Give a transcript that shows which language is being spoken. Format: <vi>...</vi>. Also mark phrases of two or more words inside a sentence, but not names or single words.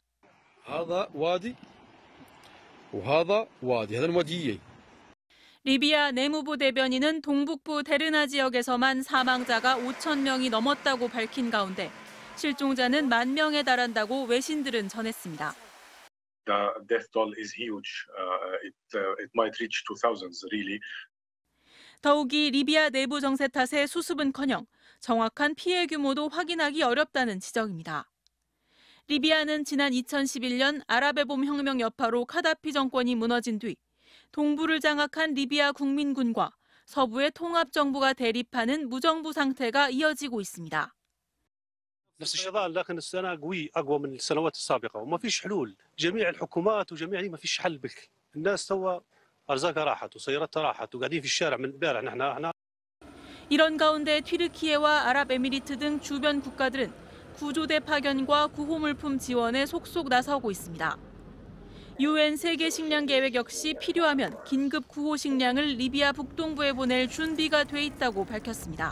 <ko>리비아 내무부 대변인은 동북부 데르나 지역에서만 사망자가 5천 명이 넘었다고 밝힌 가운데 실종자는 1만 명에 달한다고 외신들은 전했습니다.</ko> <en>The death toll is huge. It might reach to thousands, really.</en> <ko>더욱이 리비아 내부 정세 탓에 수습은커녕 정확한 피해 규모도 확인하기 어렵다는 지적입니다. 리비아는 지난 2011년 아랍의 봄 혁명 여파로 카다피 정권이 무너진 뒤 동부를 장악한 리비아 국민군과 서부의 통합정부가 대립하는 무정부 상태가 이어지고 있습니다.</ko> <ar>نفس الشيء لكن السنه قوي اقوى من السنوات السابقه وما فيش حلول جميع الحكومات وجميع ما فيش حل بك الناس تو ارزاقها راحت وسياراتها راحت وقاعدين في الشارع من امبارح نحن</ar> <ko>이런 가운데 튀르키예와 아랍에미리트 등 주변 국가들은 구조대 파견과 구호물품 지원에 속속 나서고 있습니다. UN 세계 식량 계획 역시 필요하면 긴급 구호 식량을 리비아 북동부에 보낼 준비가 돼 있다고 밝혔습니다.</ko>